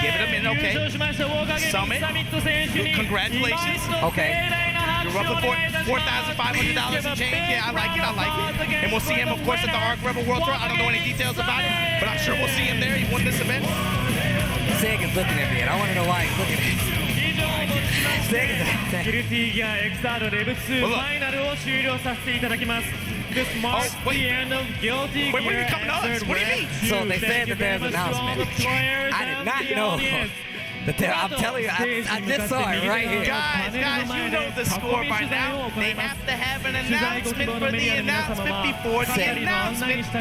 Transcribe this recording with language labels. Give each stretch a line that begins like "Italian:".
English: Give it a minute, okay? Summit. Congratulations. Okay. You're roughly $4,500 and change. Yeah, I like it. And we'll see him, of course, at the Arc Rebel World Tour. I don't know any details about it, but I'm sure we'll see him there. He won this event. Sega's looking at me, and I want to know why he's looking at me.
Japanese: ギルティギア XR レブ2ファイナルを終了させていただきます。
English: This marks the end of Guilty Gear Xrd. What do you mean? So they said that there's an announcement. I did not know. I'm telling you, I just saw it right here. Guys, you know the score by now. They have to have an announcement for the announcement before the announcement.